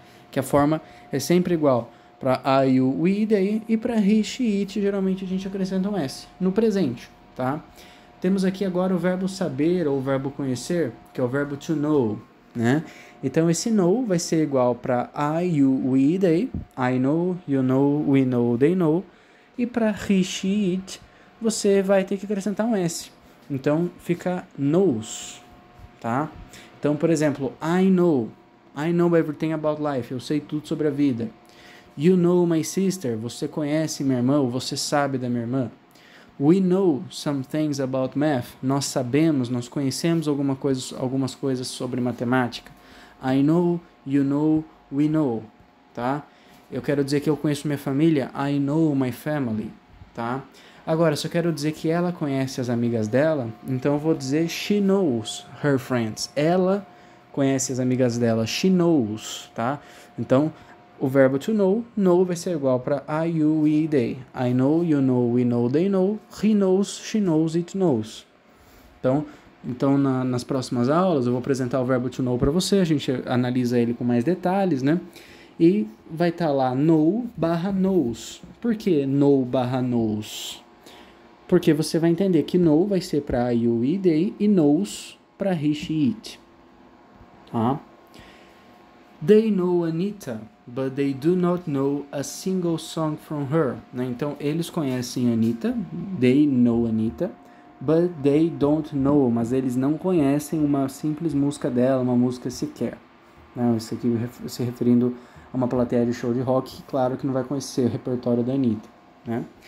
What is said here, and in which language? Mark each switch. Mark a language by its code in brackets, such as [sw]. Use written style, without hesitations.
[pt] Que a forma é sempre igual para I, you, we, they, e para he, she, it, geralmente a gente acrescenta um S no presente, tá? Temos aqui agora o verbo saber ou o verbo conhecer, que é o verbo to know, né? Então, esse know vai ser igual para I, you, we, they. [en] I know, you know, we know, they know. [pt] E para he, she, it, você vai ter que acrescentar um S. Então, fica knows, tá? Então, por exemplo, [en] I know everything about life. [pt] Eu sei tudo sobre a vida. [en] You know my sister. [pt] Você conhece minha irmã ou você sabe da minha irmã. [en] We know some things about math. [pt] Nós sabemos, nós conhecemos algumas coisas sobre matemática. [en] I know, you know, we know, [pt] tá? Eu quero dizer que eu conheço minha família. [en] I know my family, [pt] tá? Agora, se eu quero dizer que ela conhece as amigas dela, então eu vou dizer [en] she knows her friends. [pt] Ela conhece as amigas dela. [en] She knows, [pt] tá? Então, o verbo to know vai ser igual para I, you, we, they. [en] I know, you know, we know, they know. He knows, she knows, it knows. [pt] Então nas próximas aulas eu vou apresentar o verbo to know para você, a gente analisa ele com mais detalhes, né? E vai estar lá know barra knows. Por que know barra knows? Porque você vai entender que know vai ser para I, you, we, they e knows para he, she, it. Tá? [en] They know Anita, but they do not know a single song from her. [pt] Né? Então, eles conhecem Anita, [en] they know Anita, but they don't know, [pt] mas eles não conhecem uma simples música dela, uma música sequer. Né? Isso aqui se referindo a uma plateia de show de rock, que claro que não vai conhecer o repertório da Anita. Né?